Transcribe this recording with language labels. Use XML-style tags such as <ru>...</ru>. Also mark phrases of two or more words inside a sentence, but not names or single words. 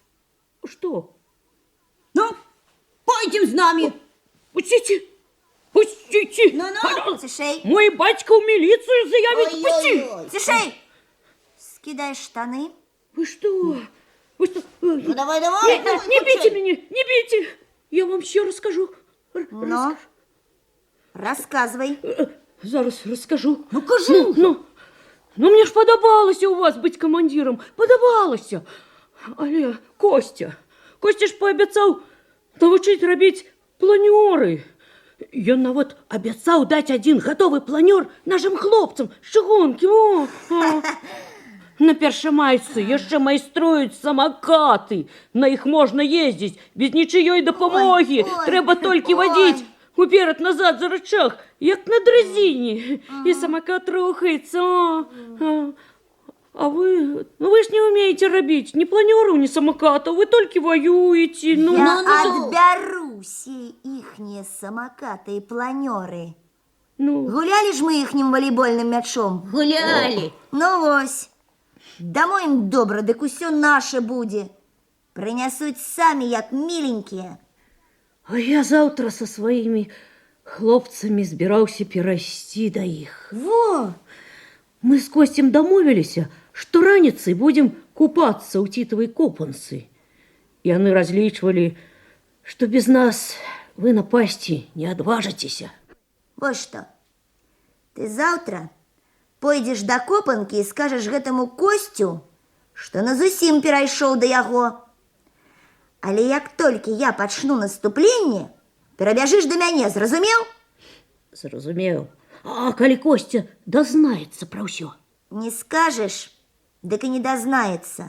<be>Што? Ну, пойдем з намі. Пусціце. Пусціце. Ну-ну, цішэй. Мой бацька ў міліцыю заявіць. Пусці. Цішэй. Скідай штаны. Вы што? Вы што? Ну, давай.</be> <ru>Не бейте меня, не бейте. Я вам все расскажу. Ну, рассказывай.</ru> <be>Зараз расскажу. Ну, кажу. Ну, мне ж падабалася у вас быць камандзірам. Падабалася. Але Костя ж паабяцаў навучыць рабіць планёры. Ён нават абяцаў даць адзін гатовы планёр нашым хлопцам з чыгункі. На першамайцы яшчэ майструюць самакаты. На іх можна ездзіць без нічыёй дапамогі. Трэба толькі вадзіць уперад-назад за рычаг, як на дрезине. И самокат рухается.</be> <ru>А вы ж не умеете робить ни планеру, ни самоката. Вы только воюете. Я отберу все ихние самокаты и планеры. Гуляли ж мы ихним волейбольным мячом? Гуляли.</ru> <be>Ну вось. Дамо им добра, дык усё наше будзе. Прынясуць самі, як миленькія.</be> <ru>А я завтра со своими хлопцами</ru> <be>збираўся перайсці да іх.</be> <ru>Во! Мы с Костем домовились, что раніцай будем купаться у Титовой копанцы. Яны различивали, что без нас вы напасти не отважитесь. Вот что. Ты завтра пойдешь до копанки и скажешь гэтаму Костю, что</ru> <be>назусім перайшоў да яго. Але як толькі я пачну наступленне, перабяжыш да мяне, зразумеў? Зразумеў. А калі Костя дазнаецца пра ўсё? Не скажешь, дык і не дазнаецца.</be>